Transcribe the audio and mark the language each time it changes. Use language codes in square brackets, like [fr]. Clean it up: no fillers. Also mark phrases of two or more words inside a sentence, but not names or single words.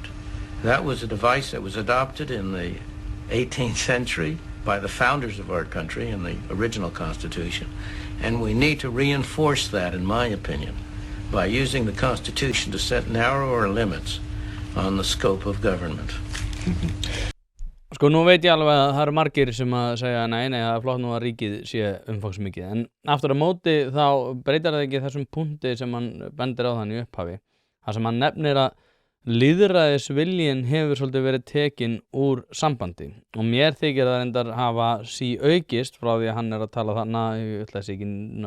[en] That was a device that was adopted in the 18th century by the founders of our country in the original Constitution, and we need to reinforce that, in my opinion, by using the Constitution to set narrower limits on the scope of government. [is] Sko, nú veit ég alveg að það eru margir sem að segja nei, það er flott nú að ríkið sé umfangsmikið, en aftur á móti þá breytir það ekki þessum punkti sem hann bendir á þann í upphafi, þar sem hann nefnir að lýðræðisviljinn hefur svolítið verið tekinn úr sambandi og mér þykir það reyndar hafa aukist frá því að hann að tala þarna, ég ætla að segja ekki